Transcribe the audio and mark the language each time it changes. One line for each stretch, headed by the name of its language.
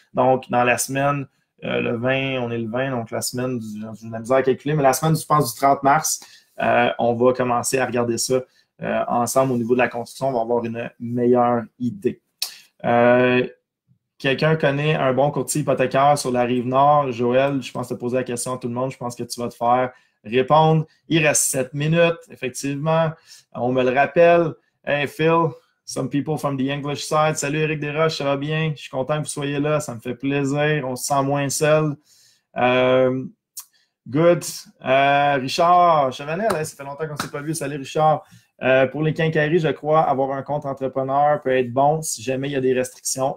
French: Donc, dans la semaine, le 20, on est le 20, donc la semaine, j'ai de la misère à calculer, mais la semaine, je pense, du 30 mars, on va commencer à regarder ça ensemble au niveau de la construction. On va avoir une meilleure idée. Quelqu'un connaît un bon courtier hypothécaire sur la Rive-Nord? Joël, je pense te poser la question à tout le monde. Je pense que tu vas te faire répondre. Il reste 7 minutes, effectivement. On me le rappelle.
English: Hey Phil, some people from the English side.
French: Salut Éric Desroches, ça va bien? Je suis content que vous soyez là. Ça me fait plaisir. On se sent moins seul. Good. Richard Chevanel, ça fait longtemps qu'on ne s'est pas vu. Salut Richard. Pour les quincailleries, je crois, avoir un compte entrepreneur peut être bon si jamais il y a des restrictions.